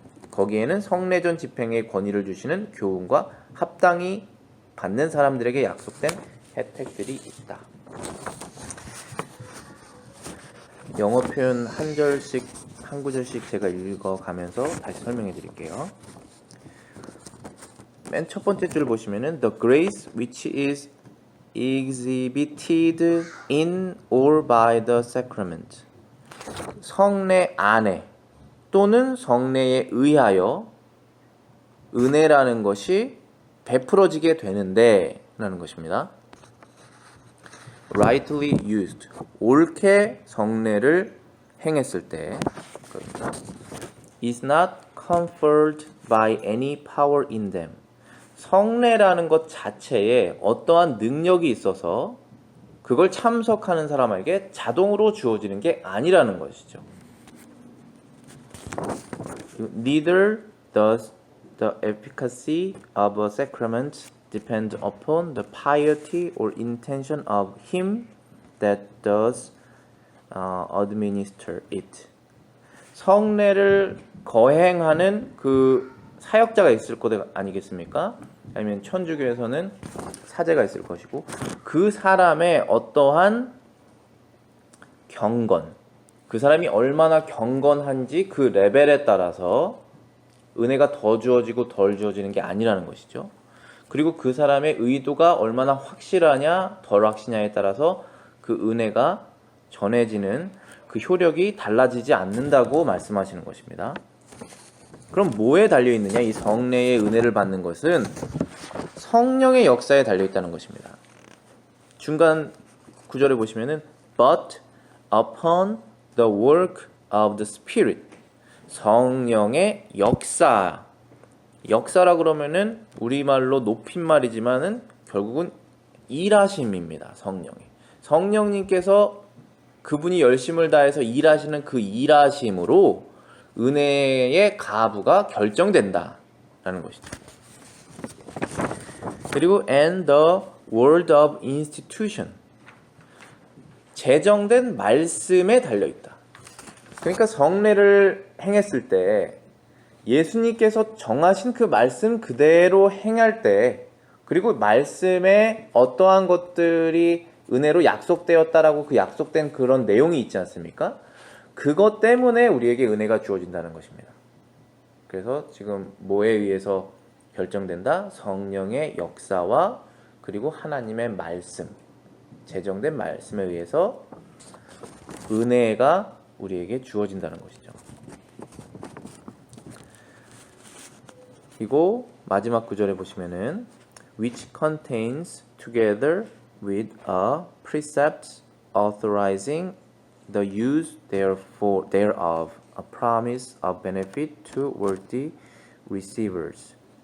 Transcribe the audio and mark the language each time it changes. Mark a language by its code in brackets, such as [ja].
[ko] 거기에는 성례전 집행의 권위를 주시는 교훈과 합당히 받는 사람들에게 약속된 혜택들이 있다. 영어 표현 한 구절씩 제가 읽어가면서 다시 설명해 드릴게요. 맨 첫 번째 줄 보시면은 [en] The grace which is exhibited in or by the sacrament. [ko] 성례 안에 또는 성례에 의하여 은혜라는 것이 베풀어지게 되는데 라는 것입니다. [en] rightly used, [ko] 옳게 성례를 행했을 때 [en] is not conferred by any power in them. [ko] 성례라는 것 자체에 어떠한 능력이 있어서 그걸 참석하는 사람에게 자동으로 주어지는 게 아니라는 것이죠. [en] Neither does The efficacy of a sacrament depends upon the piety or intention of him that does administer it. [ko] 성례를 거행하는 그 사역자가 있을 것 아니겠습니까? 아니면 천주교에서는 사제가 있을 것이고, 그 사람의 어떠한 경건, 그 사람이 얼마나 경건한지 그 레벨에 따라서 은혜가 더 주어지고 덜 주어지는 게 아니라는 것이죠. 그리고 그 사람의 의도가 얼마나 확실하냐 덜 확실하냐에 따라서 그 은혜가 전해지는 그 효력이 달라지지 않는다고 말씀하시는 것입니다. 그럼 뭐에 달려있느냐? 이 성례의 은혜를 받는 것은 성령의 역사에 달려있다는 것입니다. 중간 구절에 보시면은 [en] But upon the work of the Spirit, [ko] 성령의 역사. 역사라 그러면은 우리말로 높임말이지만은 결국은 일하심입니다. 성령님께서 그분이 열심을 다해서 일하시는 그 일하심으로 은혜의 가부가 결정된다라는 것이죠. 그리고 [en] and the word of institution, [ko] 제정된 말씀에 달려있다. 그러니까 성례를 행했을 때 예수님께서 정하신 그 말씀 그대로 행할 때, 그리고 말씀에 어떠한 것들이 은혜로 약속되었다라고 그 약속된 그런 내용이 있지 않습니까? 그것 때문에 우리에게 은혜가 주어진다는 것입니다. 그래서 지금 뭐에 의해서 결정된다? 성령의 역사와 그리고 하나님의 말씀, 제정된 말씀에 의해서 은혜가 우리에게 주어진다는 것이죠. 그리고 마지막 구절에 보시면은 [en] which contains together with a precept authorizing the use thereof a promise of benefit to worthy receivers.